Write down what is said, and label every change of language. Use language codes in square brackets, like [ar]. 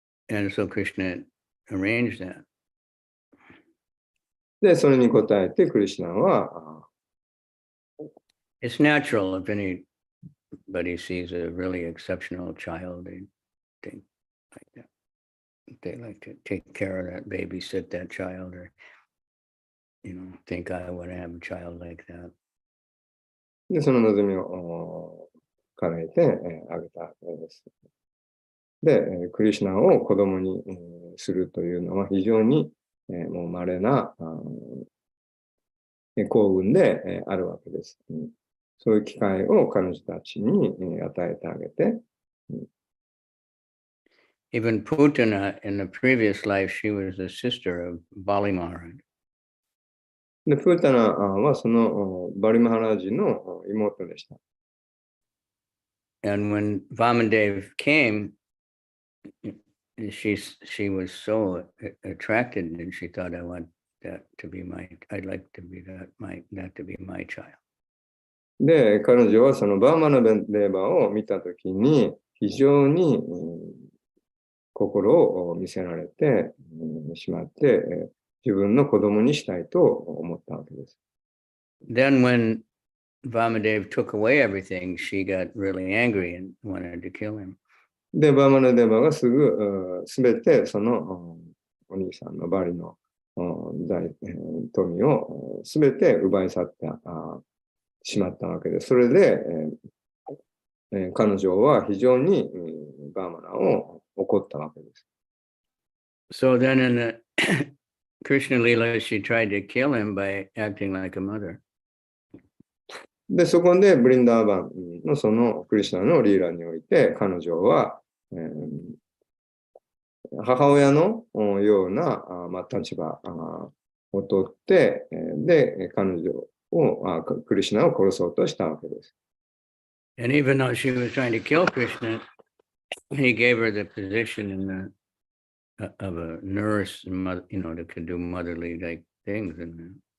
[en] And so Krishna arranged that. [ja] で、それに応えてクリシュナは、 [en] It's natural if anybody sees a really exceptional child, they think like that. They like to take care of that, babysit that child, or think I want to have a child like that. [ja] で、その望みを叶えてあげたわけです。で、クリシュナを子供にするというのは非常にもう稀な幸運であるわけです。そういう機会を彼女たちに与えてあげて。 [en] Even Putana, in the previous life, she was the sister of Bali Maharaj. [ja] で、プータナはそのバリマハラージの妹でした。 [en] And when Vamadev came, she was so attracted, and she thought, I'd like to be that to be my child. [ja] で、彼女はそのバーマナデーバを見たときに非常に心を見せられてしまって、自分の子供にしたいと思ったわけです。 [en] Then when Vamadev took away everything, she got really angry and wanted to kill him. [ja] で、バーマナデーバがすべてそのお兄さんのバリの富をすべて奪い去ってしまったわけです。それで、彼女は非常にバーマナを怒ったわけです。 [en] So then in the Krishna Leela, she tried to kill him by acting like a mother. [ja] で、そこでブリンダーバンのそのクリシュナのリーラにおいて、彼女は、母親のような、立場をとって、で、彼女を、クリシュナを殺そうとしたわけです。 [en] And even though she was trying to kill Krishna, he gave her the position of a nurse, that could do motherly like things.